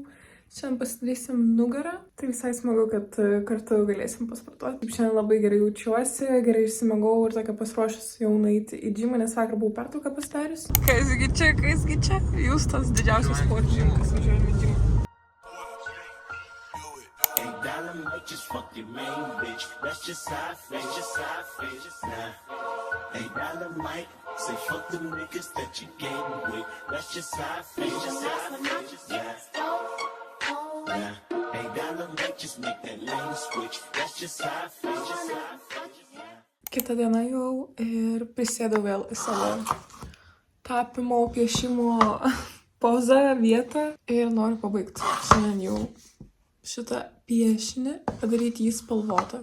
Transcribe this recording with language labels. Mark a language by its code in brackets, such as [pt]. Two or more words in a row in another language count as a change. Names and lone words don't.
[lt] Šiandien pasidarysim nugarą, tai visai smagu, kad kartu galėsim pasportuoti. Šiandien labai gerai jaučiuosi, gerai išsimegau ir tokia pasiruošus jau nueiti į džimą, nes vakar buvau pertrauką pasidarius. Kasgi čia? Jūs tas didžiausias sportininkas važiuojame į džimą. [en] Just fuck your main bitch. That's just how I feel. Hey, dollar Mike, say fuck them niggas that you getting with. That's just how I feel. Yeah. Hey, dollar Mike, just make that lane switch. That's just how I feel. [lt] Kita diena jau ir prisėdau vėl į savo tapimo, piešimo pozą, vietą ir noriu pabaigti šiandien jau šitą piešinį, padaryti jį spalvotą.